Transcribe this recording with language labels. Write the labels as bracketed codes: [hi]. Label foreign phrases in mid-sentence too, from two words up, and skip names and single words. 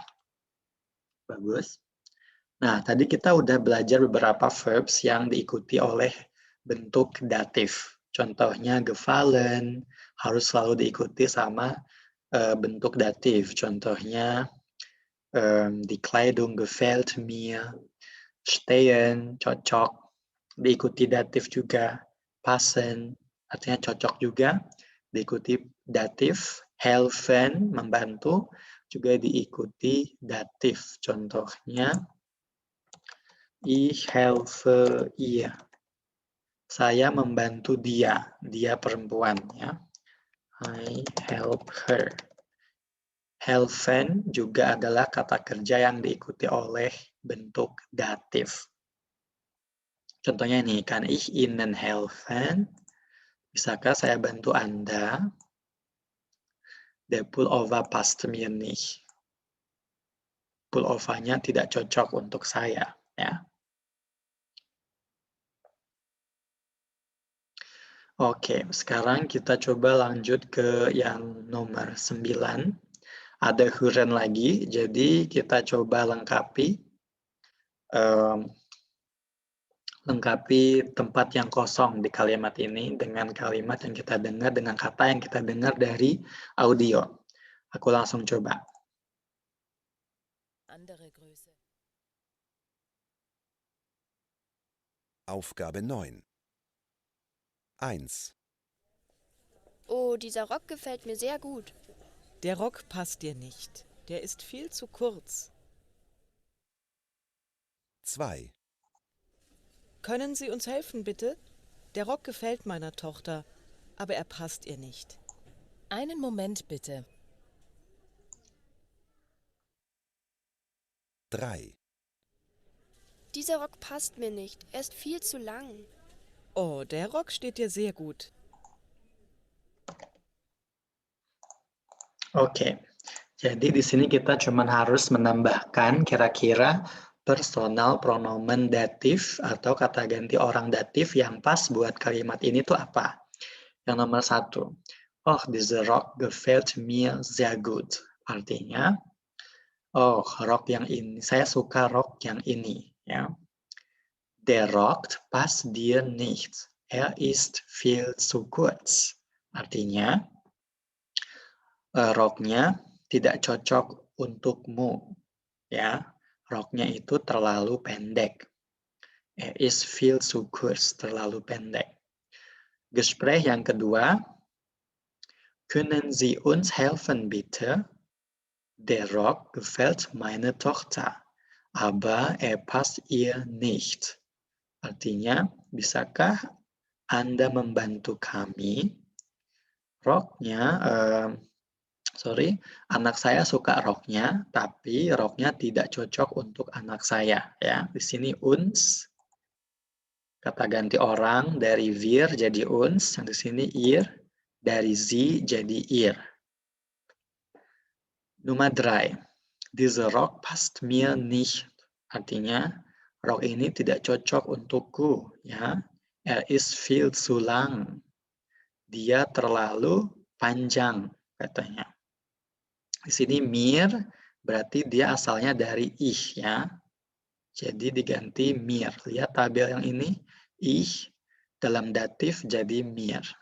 [id] Bagus. Nah, tadi kita udah belajar beberapa verbs yang diikuti oleh bentuk datif. Contohnya gefallen harus selalu diikuti sama bentuk datif. Contohnya [de] die Kleidung gefällt mir, [id] stehen cocok, diikuti datif juga. Passen artinya cocok juga, diikuti datif. Helfen membantu juga diikuti datif. Contohnya [de] ich helfe ihr. [id] Saya membantu dia. Dia perempuan ya. [en] I help her. [id] Helfen juga adalah kata kerja yang diikuti oleh bentuk datif. Contohnya nih, [de] kan ich Ihnen helfen? [id] Bisakah saya bantu Anda? [de] Der Pullover passt mir nicht. [id] Pullovernya tidak cocok untuk saya. Ya. Oke, sekarang kita coba lanjut ke yang nomor 9. Ada huren lagi, jadi kita coba lengkapi tempat yang kosong di kalimat ini dengan kalimat yang kita dengar, dengan kata yang kita dengar dari audio. Aku langsung coba. [de] Andere Größe. Aufgabe 9. 1. Oh, dieser Rock gefällt mir sehr gut. Der Rock passt dir nicht. Der ist viel zu kurz. 2. Können Sie uns helfen, bitte? Der Rock gefällt meiner Tochter, aber er passt ihr nicht. Einen Moment bitte. 3. Dieser Rock passt mir nicht. Er ist viel zu lang. Oh, der Rock steht dir sehr gut. [id] Oke, jadi di sini kita cuma harus menambahkan kira-kira [de] personal pronomen [id] datif atau kata ganti orang datif yang pas buat kalimat ini tuh apa. Yang nomor 1, [de] oh, dieser Rock gefällt mir sehr gut. [id] Artinya, oh, rok yang ini, saya suka rok yang ini. Ya. [de] Der Rock passt dir nicht. Er ist viel zu kurz. [id] Artinya, roknya tidak cocok untukmu. Ya, roknya itu terlalu pendek. [de] Er ist viel zu kurz, [id] terlalu pendek. Gespräch yang kedua, [de] können Sie uns helfen bitte? Der Rock gefällt meiner Tochter, aber er passt ihr nicht. [id] Artinya, bisakah Anda membantu kami? Anak saya suka roknya, tapi roknya tidak cocok untuk anak saya. Ya, di sini uns, kata ganti orang dari wir jadi uns, yang di sini ihr, dari sie jadi ihr. [de] Nummer 3, dieser Rock passt mir nicht. [id] Artinya, rok ini tidak cocok untukku. Ya, [de] er ist viel zu lang. [id] Dia terlalu panjang, katanya. Di sini mir berarti dia asalnya dari ich ya. Jadi diganti mir. Lihat tabel yang ini, ich dalam datif jadi mir.